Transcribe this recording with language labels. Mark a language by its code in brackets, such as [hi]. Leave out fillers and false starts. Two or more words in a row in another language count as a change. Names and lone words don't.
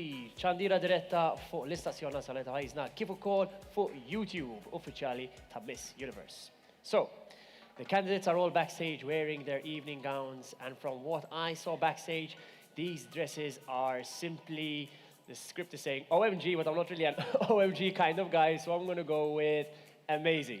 [mt] ċandira diretta fuq l-istazzjon nazzjonali ta' pajjiżna kif ukoll fuq YouTube uffiċjali ta' Miss Universe. [en] So, the candidates are all backstage wearing their evening gowns, and from what I saw backstage, these dresses are simply, the script is saying OMG, but I'm not really an OMG kind of guy, so I'm going to go with amazing.